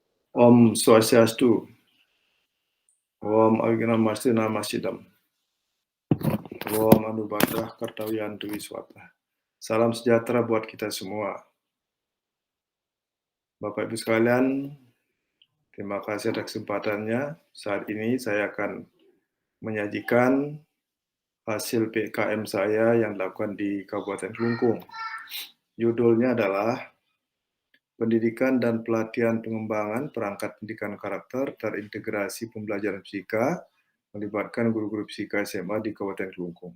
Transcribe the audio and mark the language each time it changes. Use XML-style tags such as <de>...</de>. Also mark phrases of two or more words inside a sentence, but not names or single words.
<sa>Om Swastiastu, Om Awignam Namasidam, Om Anubadrah Kartawiyantu Wiswata.</sa> <id>Salam sejahtera buat kita semua. Bapak Ibu sekalian, terima kasih atas kesempatannya. Saat ini saya akan menyajikan hasil PKM saya yang dilakukan di Kabupaten Kelungkung. Judulnya adalah Pendidikan dan Pelatihan Pengembangan Perangkat Pendidikan Karakter Terintegrasi Pembelajaran Fisika melibatkan guru-guru fisika SMA di Kabupaten Kelungkung.</id>